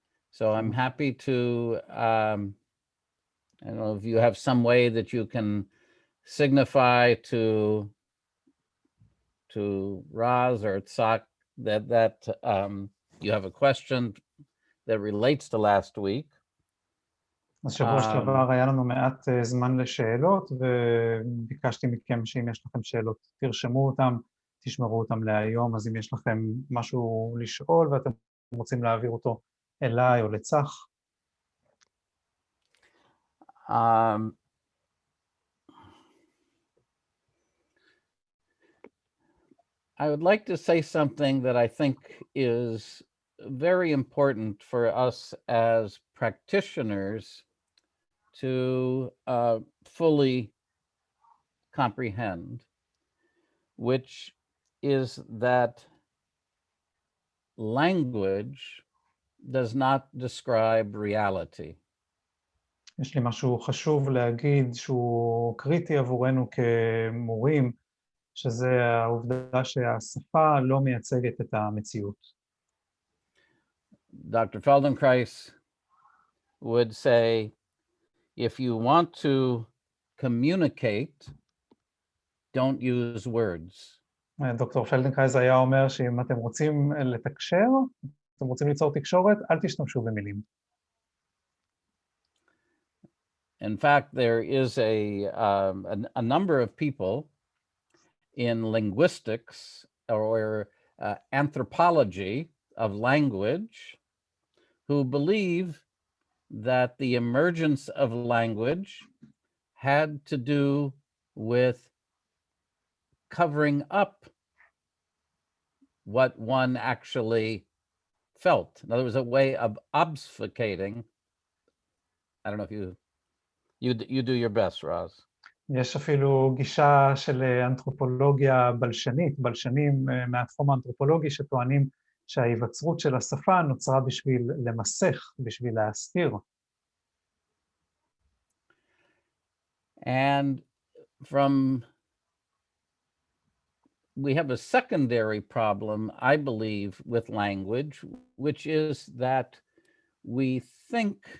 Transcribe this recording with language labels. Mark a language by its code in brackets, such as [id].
[en] So I'm happy to, I don't know if you have some way that you can signify to Raz or Tzak that you have a question that relates to last week. [he] אז שבוע שעבר היה לנו מעט זמן לשאלות, וביקשתי מכם שאם יש לכם שאלות, תרשמו אותם, תשמרו אותם להיום, אז אם יש לכם משהו לשאול ואתם רוצים להעביר אותו אליי או לצח. [en] I would like to say something that I think is very important for us as practitioners to fully comprehend, which is that language does not describe reality. [he] יש לי משהו חשוב להגיד שהוא קריטי עבורנו כמורים, שזה העובדה שהשפה לא מייצגת את המציאות. [en] Dr. Feldenkrais would say, if you want to communicate, don't use words. [he] דוקטור פלדנקרייז היה אומר שאם אתם רוצים לתקשר, אתם רוצים ליצור תקשורת, אל תשתמשו במילים. [en] In fact, there is a number of people in linguistics or anthropology of language who believe that the emergence of language had to do with covering up what one actually felt. In other words, a way of obfuscating. I don't know if you do your best, Raz. [he] יש אפילו גישה של אנתרופולוגיה בלשנית, בלשנים מהתחום האנתרופולוגי שטוענים שההיווצרות של השפה נוצרה בשביל למסך, בשביל להסתיר. [en] And we have a secondary problem, I believe, with language, which is that we think